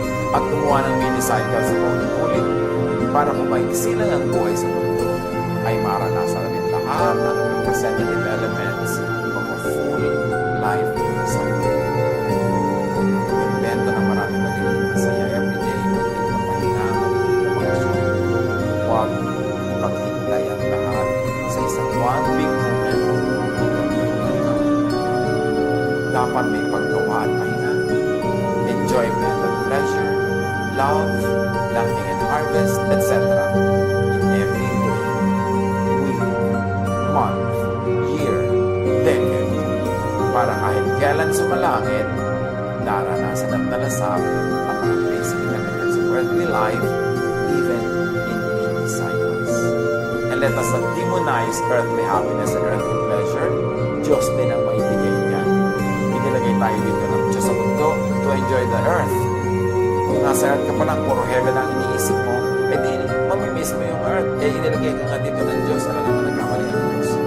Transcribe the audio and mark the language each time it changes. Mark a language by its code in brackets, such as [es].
[tl] At gumawa ng mini-cycle sa paulit-ulit para kung maiksi lang ang buhay sa mundo, ay maranasan natin lahat ng [en] representative elements of a full life cycle. [tl] Invento ng maraming magiging masaya everyday, magiging na pahinga, magiging na bakasyon. Huwag ipaghintay ang lahat sa isang [en] one big moment [tl] hanggang yun hanggang. Dapat may paggawa at pahinga, [en] enjoyment and pleasure, love, planting and harvest, etc. in every day, week, month, year, decade, [tl] para kahit kailan sumalangit, naranasan at nalasap ang mga [en] basic elements of earthly life, even in mini cycles. And let us not demonize earthly happiness and earthly pleasure. [tl] Diyos din ang maibigay niyan. Inilagay tayo dito ng Diyos sa mundo [en] to enjoy the earth. [tl] Kung nasa earth ka pa lang, puro heaven ang iniisip mo, di mamimiss mo yung earth. Inilagay ka nga dito ng Diyos, alam naman nagkamali ang Diyos.